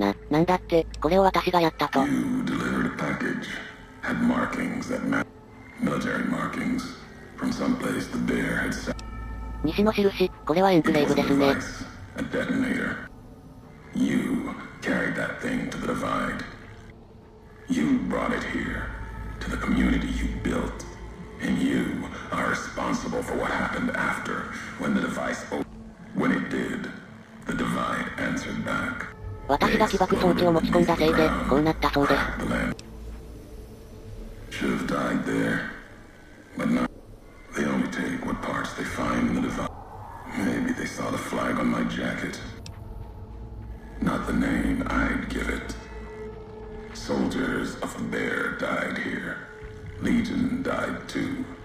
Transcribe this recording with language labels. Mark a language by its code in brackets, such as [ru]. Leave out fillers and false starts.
[ja] なんだって、これを私がやったと。 [en] You delivered a package. Had markings that matched military markings from someplace the bear had set. [ja] 西の印、これはエンクレーブですね。 [en] A detonator. You carried that thing to the divide. You brought it here, to the community you built. And you are responsible for what happened after, when the device opened. When it did, the divide answered back. [ja] 私が起爆装置を持ち込んだせいで、こうなったそうです。 [en] Should have died there, but not. They only take what parts they find in the divide. Maybe they saw the flag on my jacket. Not the name I'd give it. Soldiers of the bear died here. Legion died too.